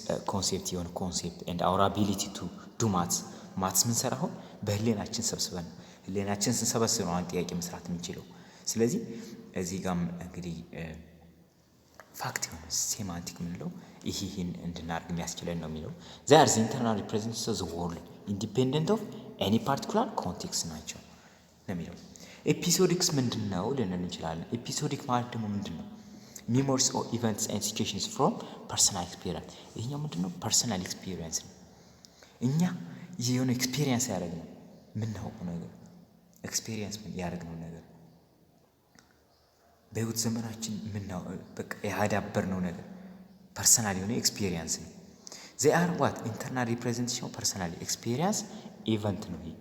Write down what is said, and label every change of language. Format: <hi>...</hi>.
<am>ኮንሴፕት የሆነ ኮንሴፕት and our ability to do maths ምን ሰራ አሁን በህሊናችን ሰብስበን ህሊናችን ስንሰበስብ ነው አንድ ጥያቄ መስራት የምንችለው። ስለዚህ እዚህ ጋርም እንግዲህ ፋክት የሆነ ሴማንቲክ ምንለው ይሄን እንድናርግ የሚያስችለን ነው የሚለው</am> <en>they are the internal representatives of the world independent of any particular context</en> <am>ናቸው ነው የሚለው። ኤፒሶዲክስ ምንድነው ልንል እንችላለን። ኤፒሶዲክ ማለት ደግሞ ምንድነው?</am> <en>memories or events and situations from personal experience። ይሄኛው ምንድነው?</en> <am>personal experience ነው። እኛ የሆነ ኤክስፒሪየንስ ያደረግነው ምናውቀው ነገር ኤክስፒሪየንስ ያደረግነው ነገር በህይወት ዘመናችን በቃ ያዳበርነው ነገር ፐርሰናል የሆነ ኤክስፒሪየንስ ነው።</am> <en>they are internal representation personal experience event</en> <am>ነው።</am>